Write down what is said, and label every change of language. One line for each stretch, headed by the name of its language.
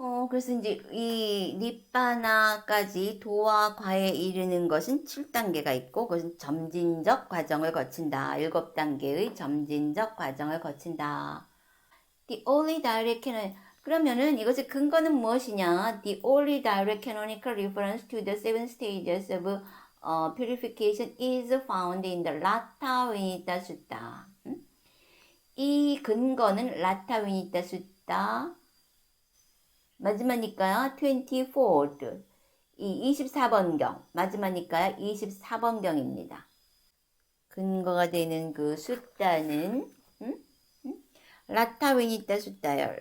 Korean: 그래서 이제 이 니빠나까지 도와 과에 이르는 것은 7단계가 있고 그것은 점진적 과정을 거친다. 7단계의 점진적 과정을 거친다. The only direction, 그러면은 이것의 근거는 무엇이냐?
English: The only direct canonical reference to the seven stages of purification is found in the Latta Venita Sutta.
Korean: 이 근거는 라타 베니타 숫다 마지막이니까요. 24th 이 24번경 마지막이니까요. 24번경입니다. 근거가 되는 그 숫자는 라타 베니타 숫자요.